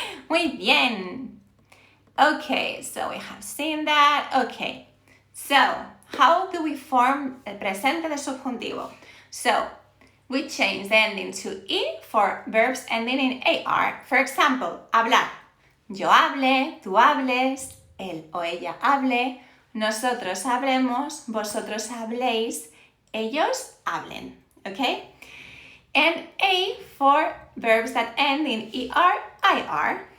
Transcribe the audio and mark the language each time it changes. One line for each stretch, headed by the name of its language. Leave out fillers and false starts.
Spanish: Muy bien.
English: Okay, so we have seen that. Okay, so how do we form
Spanish: el presente de subjuntivo?
English: So we change the ending to E for verbs ending in AR. For example, hablar.
Spanish: Yo hable, tú hables, él o ella hable, nosotros hablemos, vosotros habléis, ellos hablen, okay?
English: And A for verbs that end in ER, IR.